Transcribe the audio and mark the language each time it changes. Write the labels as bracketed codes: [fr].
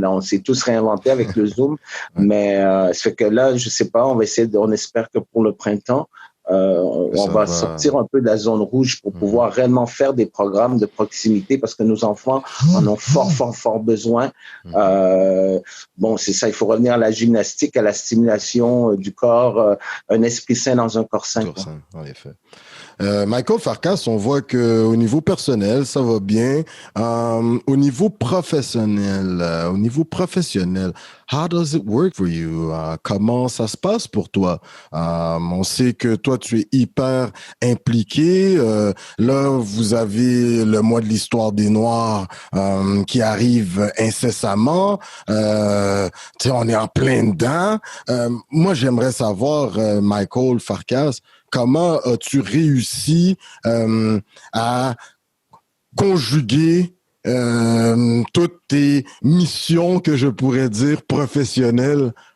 [fr] Là, on s'est tous réinventés avec le Zoom, mais ça fait que là, je sais pas, on espère que pour le printemps, on va sortir un peu de la zone rouge pour pouvoir réellement faire des programmes de proximité parce que nos enfants en ont fort besoin. Bon, c'est ça, il faut revenir à la gymnastique, à la stimulation du corps, un esprit sain dans un corps sain. En effet. Michael Farkas, on voit qu'au niveau personnel, ça va bien. Au niveau professionnel, [en] how does it work for you? [fr] Comment ça se passe pour toi? On sait que toi, tu es hyper impliqué. Là, vous avez le mois de l'histoire des Noirs qui arrive incessamment. On est en plein dedans. Moi, j'aimerais savoir, Michael Farkas, comment as-tu réussi à conjuguer toutes tes missions, que je pourrais dire, professionnelles?